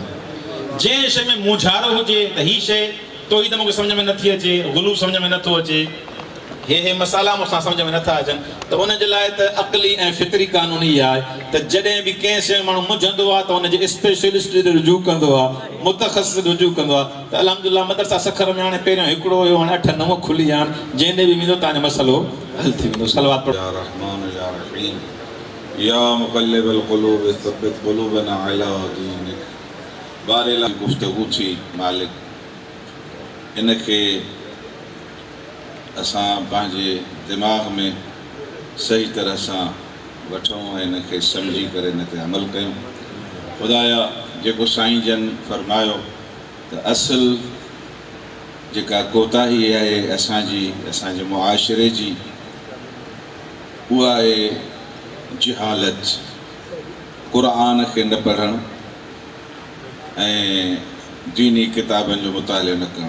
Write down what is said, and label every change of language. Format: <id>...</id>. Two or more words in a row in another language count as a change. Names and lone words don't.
<sd>जंहिं शइ में मुझारो हुजे त हीअ शइ तौहीद मूंखे सम्झ में नथी अचे, गुलू सम्झ में नथो अचे, हे मसाला मूंसां सम्झ में नथा अचनि, त उनजे लाइ त अक़ली ऐं फितरी कानून इहा आहे त जॾहिं बि कंहिं शइ माण्हू मुझंदो आहे त उनजे स्पेशलिस्ट ॾे रुजू कंदो आहे, मुतख़सिस रुजू कंदो आहे. त अल्हम्दुलिल्लाह मदरसा सखर में हाणे पहिरियों हिकिड़ो हुयो, हाणे 8-9 खुली विया आहिनि. जंहिं ॾे बि वेंदो तव्हांजो मसइलो हल थी वेंदो. सलवात पढ़ो.</sd> <ar>يا رحمن يا رحيم يا مقلب القلوب ثبت قلوبنا على دينك.</ar> <sd>बारिला गुफ़्तगू थी मालिक, इनखे असां पंहिंजे दिमाग़ में सही तरह सां वठूं ऐं इनखे सम्झी करे इन ते अमल कयूं. ख़ुदाया जेको साईं जन फरमायो त असुल जेका कोताही आहे असांजे मुआशिरे जी, उहा आहे जिहालत, क़ुरान खे न पढ़णु ऐं दीनी किताबनि जो मुतालो न करणु।</sd>